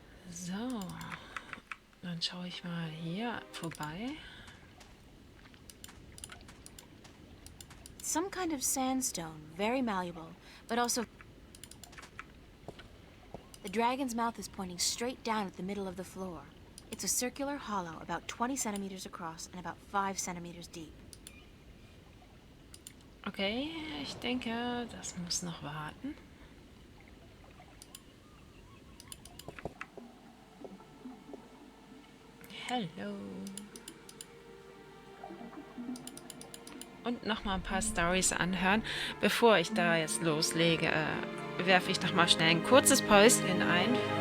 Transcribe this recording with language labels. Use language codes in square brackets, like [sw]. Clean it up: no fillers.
[de] So, dann schaue ich mal hier vorbei. [en] Some kind of sandstone, very malleable, but also... The dragon's mouth is pointing straight down at the middle of the floor. It's a circular hollow about 20 centimeters across and about 5 centimeters deep. [de] Okay, ich denke, das muss noch warten. [en] Hello. [de] Und noch mal ein paar Storys anhören. Bevor ich da jetzt loslege, werfe ich noch mal schnell ein kurzes Päuschen ein.